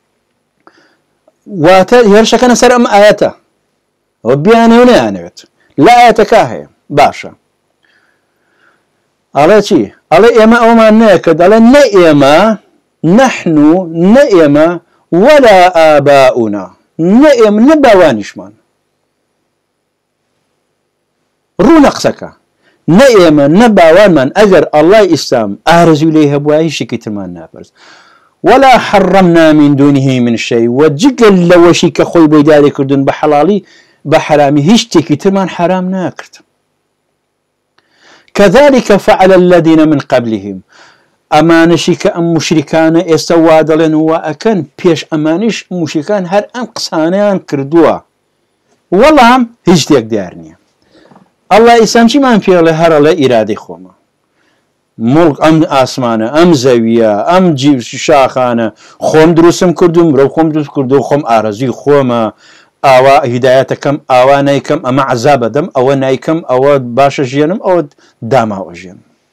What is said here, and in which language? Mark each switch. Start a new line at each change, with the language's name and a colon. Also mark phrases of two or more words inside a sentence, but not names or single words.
Central Kurdish: واتە هێرشەکەنە سەر ئەم ئاەتە ئەوە بیانێ نەیانەوێت لە ئاەتەکە هەیە باشە ئەڵێ چی ئەڵێ ئێمە ئەومان نەیەکرد ئەڵێ نە ئێمە نەحن نە ئێمە
Arabic: وەلا ئاباؤنا
Central Kurdish: نە ئێمە نە باوانیشمان ڕوونە قسەکە نە ئێمە نە باوانمان ئەگەر ئەڵڵای ئیسلام ئارەزووی لێی هەبووە هیچ شتێکی ترمان ناپەرست
Arabic: ولا حرمنا من دونه من شيء
Central Kurdish: وجگەل لەوەشی کە خۆی بۆی داری کردوون بە حەڵاڵی بە حرامی هیچ شتێکی ترمان حرام ناکرد
Arabic: كذلك فعل الذين من قبلهم
Central Kurdish: ئەمانشی کە ئەم مشریکانە ئێستا وا دەڵێن وا ئەکەن پێش ئەمانیش مشریکان هەر ئەم قسانیان کردووە وەڵام هیچ شتێک دیار نییە ئەڵڵا ئیسلام چیمان پێڵێ هەرەڵێ ئیرادەی خۆمە مڵک ئەم ئاسمانە ئەم زەویە ئەم شاخانە خۆم دروستم کردوم مرۆڤ خۆم دروست کردو خۆم ئارەزوی خۆمە ئاوا هیدایەتەکەم ئاوا نایکەم ئەمە عەزابە دەم ئەوە نایکەم ئەوە باشە ژێنم ئەوە داماوە ژێنم